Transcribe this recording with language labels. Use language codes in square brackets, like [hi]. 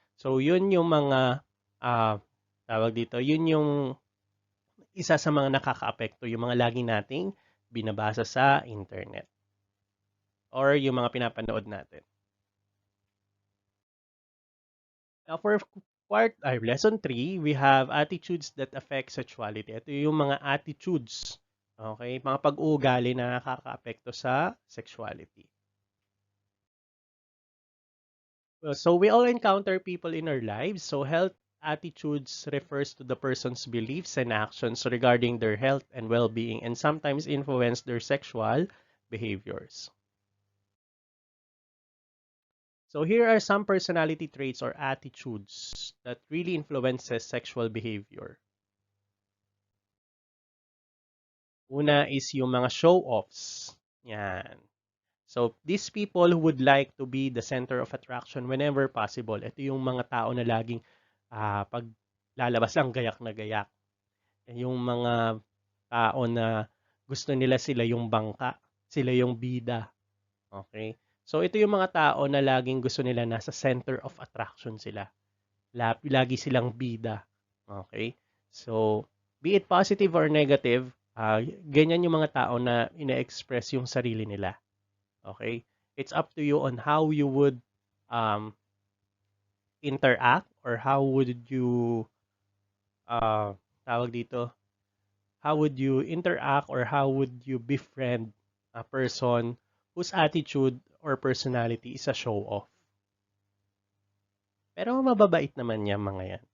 [tl] So, yun yung mga tawag dito, yun yung isa sa mga nakakaapekto, yung mga lagi nating binabasa sa internet or yung mga pinapanood natin. [en] Now, for lesson 3, we have attitudes that affect sexuality. [tl] Ito yung mga attitudes, okay? Mga pag-uugali na nakakaapekto sa sexuality. [en] So we all encounter people in our lives. So health attitudes refers to the person's beliefs and actions regarding their health and well-being and sometimes influence their sexual behaviors. So here are some personality traits or attitudes that really influences sexual behavior. [tl] Una is yung mga show-offs. Yan. [en] So these people who would like to be the center of attraction whenever possible. [tl] Ito yung mga tao na laging pag lalabas lang gayak na gayak. Yung mga tao na gusto nila sila yung bangka, sila yung bida. Okay? So ito yung mga tao na laging gusto nila nasa center of attraction sila. Lagi silang bida. Okay? So, [en] be it positive or negative, [tl] ganyan yung mga tao na ina-express yung sarili nila. Okay? [en] It's up to you on how you would um, interact or how would you [tl] tawag dito, [en] how would you interact or how would you befriend a person whose attitude or personality is a show off. [tl] Pero mababait naman yan mga yan.